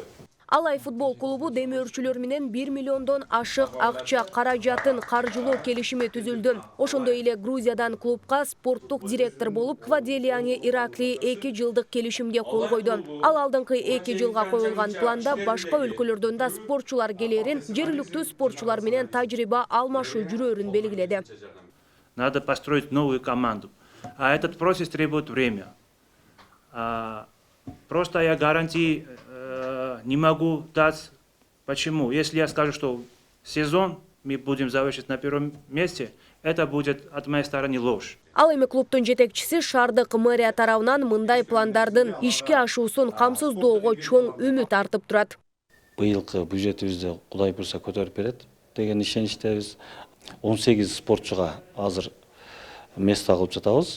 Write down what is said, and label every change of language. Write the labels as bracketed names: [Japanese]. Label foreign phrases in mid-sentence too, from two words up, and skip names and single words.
[Kyrgyz] Алай футбол клубу демөөрчүлөр менен 1 миллиондон ашык акча каражатын каржылоо келишими түзүлдү. Ошондой эле Грузиядан клубка спорттук директор болуп Кваделиани Иракли 2 жылдык келишимге кол койду. Ал алдыңкы 2 жылга коюлган планда башка өлкөлөрдөн да спортчулар келерин, жергиликтүү спортчулар менен тажрыйба алмашуу жүрөрүн белгиледи. [Russian] Надо построить новую команду. А этот процесс требует время. Просто я гарантии не могу дать. Почему? Если я скажу, что сезон мы будем завершить на первом месте, это будет от моей стороны ложь. [Kyrgyz] Ал эми клубтун жетекчиси шаардык мэрия тарабынан мындай пландардын ишке ашуусун камсыздоого чоң үмүт артып турат. Быйылкы бюджетибизди Кудай буйрса көтөрүп берет деген ишеничтебиз. 18 спортчуга азыр место кылып жатабыз.